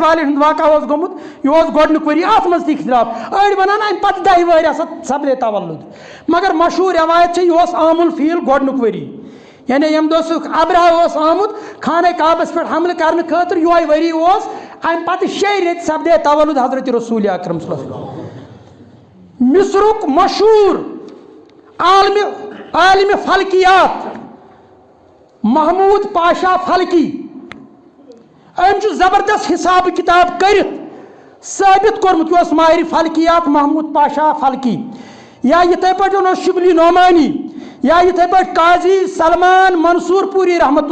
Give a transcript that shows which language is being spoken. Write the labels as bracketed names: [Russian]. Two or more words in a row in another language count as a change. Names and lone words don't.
[Kashmiri] والٮ۪ن ہُنٛد واقعہ اوس گوٚمُت یہِ اوس گۄڈنیُک ؤری اَتھ منٛز تہِ اختلاف أڑۍ وَنان اَمہِ پتہٕ 10 ؤہرۍ ہسا سپدے تولُد مگر مشہوٗر رٮ۪وایت چھِ یہِ اوس عام الفیل گۄڈنیُک ؤری یعنی ییٚمہِ دۄہ سُہ ابرہا اوس آمُت خانہ کعبس پٮ۪ٹھ حملہٕ کرنہٕ خٲطرٕ یِہوے ؤری اوس امہِ پتہٕ 6 رٮ۪تۍ سپدے تولُد حضرت رسول اکرم [Arabic] صلی اللہ علیہ وسلم [Kashmiri] مصرُک مشہوٗر عالمِ فلکیات محموٗد پاشا فلکی أمۍ چھُ زبردست حساب کِتاب کٔرِتھ ثٲبت کوٚرمُت یہِ اوس ماہر فلکیات محموٗد پاشا فلکی یا یِتھَے پٲٹھۍ اوس شبلی نعمانی یا یِتھَے پٲٹھۍ قاضی سلمان منصوٗر پوٗری رحمتہ